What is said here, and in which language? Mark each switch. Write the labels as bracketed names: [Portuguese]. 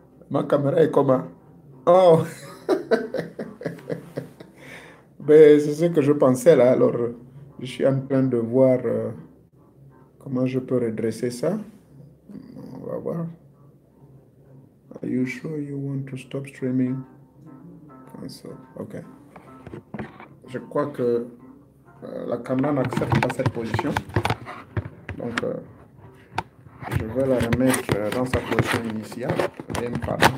[French] Ma caméra est comment? Oh! Mais c'est ce que je pensais là. Alors, je suis en train de voir comment je peux redresser ça. On va voir. [English] Are you sure you want to stop streaming? [French] Ok. Je crois que la caméra n'accepte pas cette position. Donc, je vais la remettre dans sa position initiale. Rien de pas.